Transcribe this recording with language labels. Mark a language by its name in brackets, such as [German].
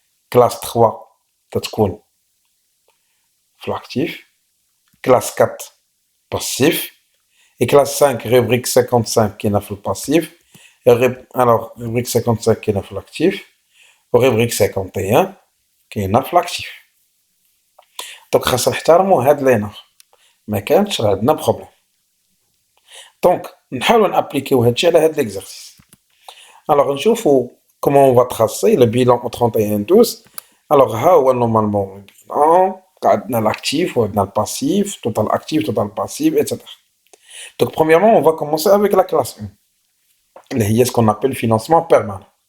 [French] Classe 3, c'est l'actif. Classe 4, passif. Et classe 5, rubrique 55 qui est le passif. Alors, rubrique 55 qui est l'actif, rubrique 51 qui est l'actif. [Arabic] Donc, خاص نحترموا هاد لي نهار ما كانش عندنا بروبليم. دونك نحاولوا نابليكيو هادشي على هاد ليكزارسيس. الوغ نشوفوا [French] comment on va tracer le bilan au 31/12. Alors [Arabic] ها هو [French] normalement le bilan [Arabic] عندنا [French] l'actif [Arabic] وعندنا [French] le passif, total actif, total passif, etc. Donc premièrement on va commencer avec la classe 1. Il y a ce qu'on appelle financement permanent.